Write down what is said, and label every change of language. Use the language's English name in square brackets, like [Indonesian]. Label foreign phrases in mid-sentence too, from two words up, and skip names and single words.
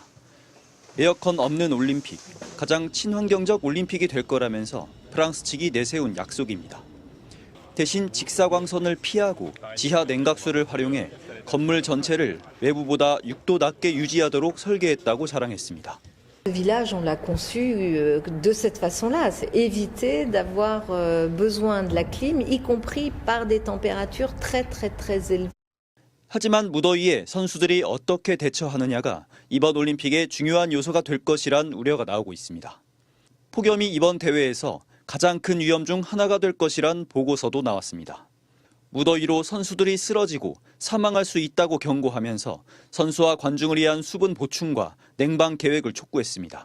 [Korean] 에어컨 없는 올림픽, 가장 친환경적 올림픽이 될 거라면서 프랑스 측이 내세운 약속입니다. 대신 직사광선을 피하고 지하 냉각수를 활용해 건물 전체를 외부보다 6도 낮게 유지하도록 설계했다고 자랑했습니다. [French] Le village, on l'a conçu de cette façon-là, c'est éviter d'avoir besoin de la clim, y compris par des températures très élevées. [Korean] 하지만 무더위에 선수들이 어떻게 대처하느냐가 이번 올림픽의 중요한 요소가 될 것이란 우려가 나오고 있습니다. 폭염이 이번 대회에서 가장 큰 위험 중 하나가 될 것이란 보고서도 나왔습니다. 무더위로 선수들이 쓰러지고 사망할 수 있다고 경고하면서 선수와 관중을 위한 수분 보충과 냉방 계획을 촉구했습니다.